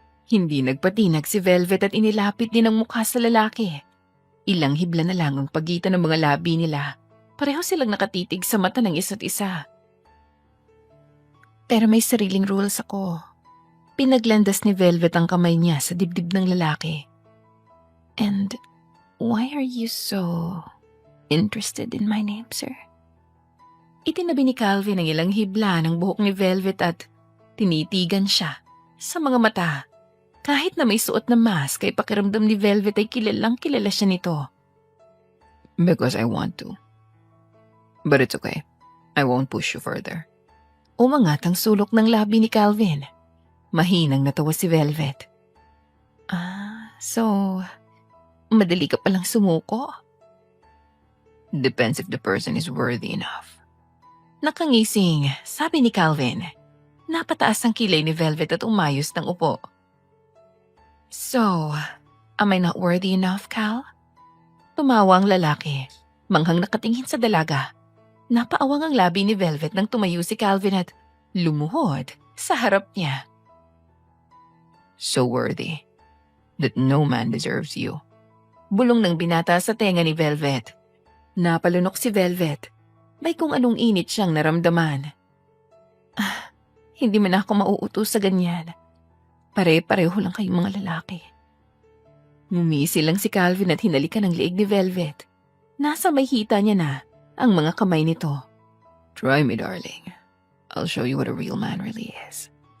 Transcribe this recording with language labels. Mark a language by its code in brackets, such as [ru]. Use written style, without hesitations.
[tl] Hindi nagpatinag si Velvet at inilapit din ang mukha sa lalaki. Ilang hibla na lang ang pagitan ng mga labi nila. Pareho silang nakatitig sa mata ng isa't isa. Pero may sariling rules ako. Pinaglandas ni Velvet ang kamay niya sa dibdib ng lalaki. [en] And why are you so interested in my name, sir? [tl] Itinabi ni Calvin ang ilang hibla ng buhok ni Velvet at tinitigan siya sa mga mata. Kahit na may suot na mask ay pakiramdam ni Velvet ay kilalang kilala siya nito. [en] Because I want to. But it's okay. I won't push you further. [tl] Umangat ang sulok ng labi ni Calvin. Mahinang natawa si Velvet. So, madali ka palang sumuko? [en] Depends if the person is worthy enough. [tl] Nakangising, sabi ni Calvin. Napataas ang kilay ni Velvet at umayos ng upo. [en] So, am I not worthy enough, Cal? [tl] Tumawa ang lalaki, manghang nakatingin sa dalaga. Napaawang ang labi ni Velvet nang tumayo si Calvin at lumuhod sa harap niya. [en] So worthy that no man deserves you. [tl] Bulong ng binata sa tenga ni Velvet. Napalunok si Velvet. May kung anong init siyang naramdaman. Hindi man ako mauutos sa ganyan. Pare-pareho lang kayong mga lalaki. Ngumisi lang si Calvin at hinalikan ang liig ni Velvet. Nasa may hita niya na ang mga kamay nito. [en] Try me, darling. I'll show you what a real man really is.